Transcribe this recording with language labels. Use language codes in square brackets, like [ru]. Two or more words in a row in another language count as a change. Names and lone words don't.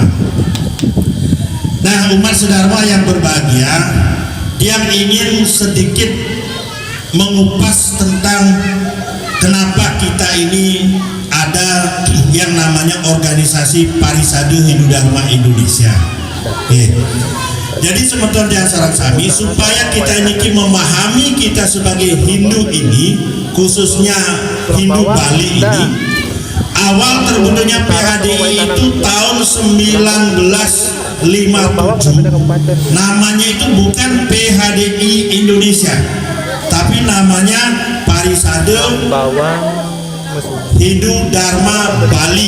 [id] Nah, umat Sedharma yang berbahagia, yang ingin sedikit mengupas tentang kenapa kita ini ada yang namanya organisasi Parisade Hindu Dharma Indonesia. Jadi [ban] semeton yang sarang sami [id] supaya kita ini memahami kita sebagai Hindu ini, khususnya Hindu Bali ini, awal terbentuknya PHDI itu tahun 1957. Namanya itu bukan PHDI Indonesia, tapi namanya Parisade Hindu Dharma Bali.